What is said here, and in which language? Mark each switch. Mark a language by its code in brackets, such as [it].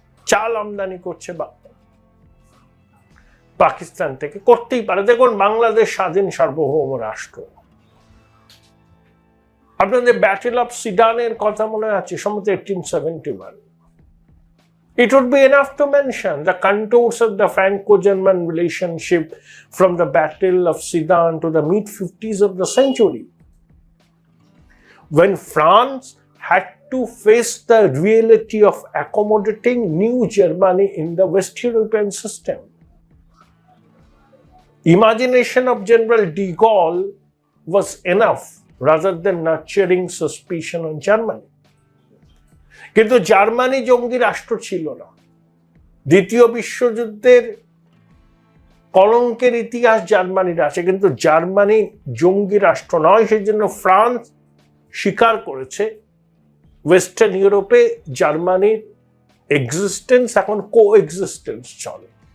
[bn] চাল আমদানি করছে পাকিস্তান থেকে, করতেই পারে। দেখুন, বাংলাদেশ স্বাধীন সার্বভৌম রাষ্ট্র। আপনাদের ব্যাটেল অফ সিডানের কথা মনে আছে? সম্ভবত 1871। [en] It would be enough to mention the contours of the Franco-German relationship from the Battle of Sedan to the mid-50s of the century, when France had to face the reality of accommodating New Germany in the West European system. Imagination of General de Gaulle was enough rather than nurturing suspicion on Germany. [bn] কিন্তু Germany জঙ্গি রাষ্ট্র ছিল না। দ্বিতীয় বিশ্বযুদ্ধের কলঙ্কের ইতিহাস জার্মানির আছে, কিন্তু জার্মানি জঙ্গি রাষ্ট্র নয়। সেই জন্য ফ্রান্স স্বীকার করেছে ওয়েস্টার্ন ইউরোপে জার্মানির এক্সিস্টেন্স, এখন কো এক্সিস্টেন্স চলে।